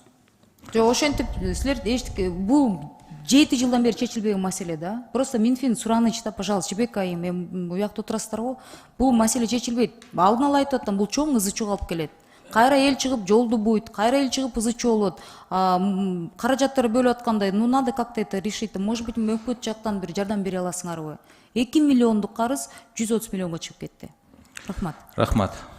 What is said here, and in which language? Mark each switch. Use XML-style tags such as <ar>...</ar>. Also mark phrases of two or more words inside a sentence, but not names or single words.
<ky>Жок, ошентип силер бул 7 жылдан бери чечилбеген маселе да. Просто Минфин сураныч да, пожалуйста, Жебек айым, бул жакта отурасыздар го. Бул маселе чечилбейт. Алдын ала айтып атам, бул чоң ызычууга алып келет. Кайра эл чыгып жолду буйт, кайра эл чыгып ызычуу болот. Каражаттар бөлүп аткандай,</ky> <ru>ну надо как-то это решить. Может быть,</ru> <ky>өкмөт жактан бир жардам бере аласыңарбы? 2 миллиондук карыз 130 миллионго чыгып кетти. Рахмат. Рахмат.</ky>